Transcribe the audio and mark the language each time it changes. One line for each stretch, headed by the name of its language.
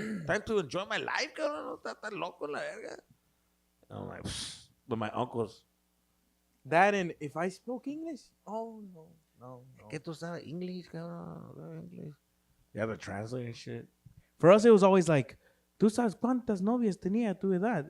English: Time to enjoy my life,
Spanish: cabrón. No está tan loco la verga.
English: I'm like, but my uncles. That and if I spoke English, oh no.
Spanish: ¿Qué tú sabes? English, cabrón. English.
English: You have to translate and shit. For us, it was always like,
Spanish: ¿tú sabes cuántas novias tenía a tu edad?